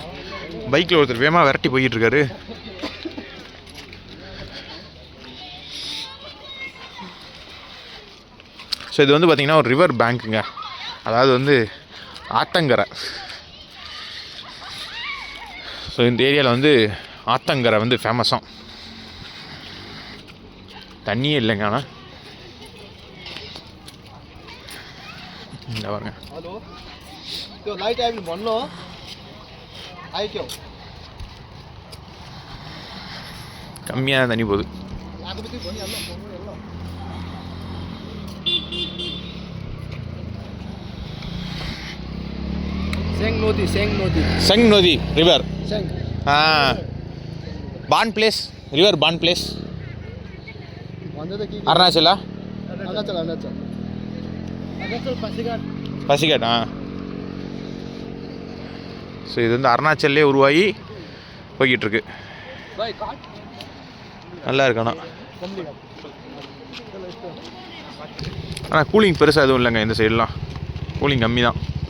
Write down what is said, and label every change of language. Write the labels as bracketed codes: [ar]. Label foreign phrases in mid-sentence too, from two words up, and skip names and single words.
[ta] பைக்கில் ஒருத்தர் வேகமாக விரட்டி போய்கிட்டு இருக்காரு. ஸோ இது வந்து பார்த்திங்கன்னா ஒரு [en] river bankunga, [ta] அதாவது வந்து ஆத்தங்கரை. ஸோ இந்த ஏரியாவில் வந்து ஆத்தங்கரை வந்து ஃபேமஸாக. தண்ணியே இல்லைங்க, ஆனால் இந்த பாருங்க. [ne] हेलो त्यो लाइट आयो भने भन्नु हो. आइक्यो [ta] கம்மியாக தண்ணி போகுது. [ne] आएको बित्तिकै भनिहाल्नु फोन हेर्नु. [ta] செங் நதி ரிவர். सेङ பான் பிளேஸ், ரிவர் பான் பிளேஸ். [ne] भन्दै त के [ta] அருணாச்சலா? अरुणाचल पासीघाट. பசிகாட். ஸோ இது வந்து அருணாச்சல்லே உருவாகி போய்கிட்டு இருக்கு. நல்லா இருக்கு. ஆனால் கூலிங் பெருசாக எதுவும் இல்லைங்க இந்த சைடெலாம், கூலிங் கம்மி தான்.